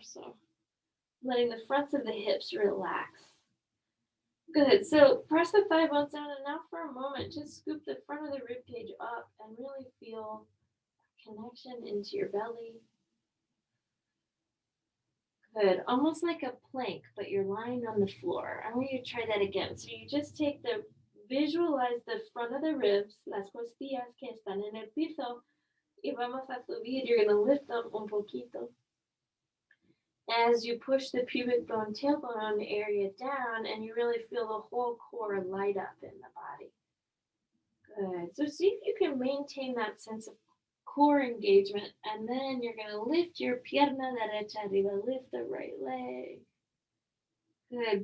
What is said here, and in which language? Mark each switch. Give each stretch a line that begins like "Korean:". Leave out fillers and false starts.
English: So letting the fronts of the hips relax. Good. So press the thigh bones down, and now for a moment, just scoop the front of the rib cage up and really feel connection into your belly. Good. Almost like a plank, but you're lying on the floor. I want you to try that again. So you just visualize the front of the ribs,
Spanish: las costillas que están en el piso, y vamos a subir.
English: You're going to lift them
Spanish: un poquito.
English: As you push the pubic bone, tailbone area down, and you really feel the whole core light up in the body. Good. So see if you can maintain that sense of core engagement, and then you're going to lift your
Spanish: pierna derecha arriba,
English: lift the right leg. Good.